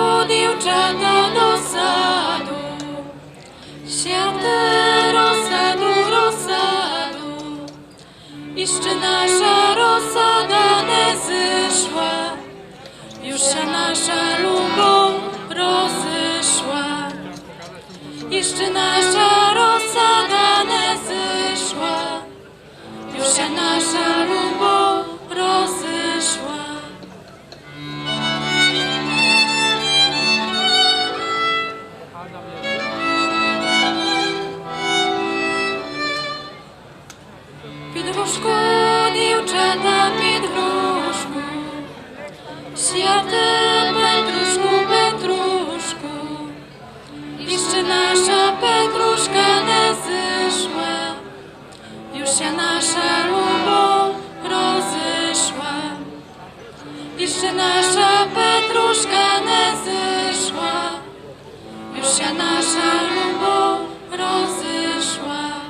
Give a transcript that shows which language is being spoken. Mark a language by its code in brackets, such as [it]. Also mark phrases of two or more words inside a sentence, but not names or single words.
[uk] дівчата до саду, сяде розсаду, розсаду, іще наша розсада не зійшла, [pl] już się nasza любов rozeszła, jeszcze nasza rozsada nie zeszła, już się nasza любов rozeszła. [uk] Під грушку, дівчата, під грушку, сяде Петruszku, [pl] Petruszku, jeszcze nasza Petruszka nie zeszła, już się nasza любов rozeszła, jeszcze nasza Petruszka nie zeszła, już się nasza любов rozeszła.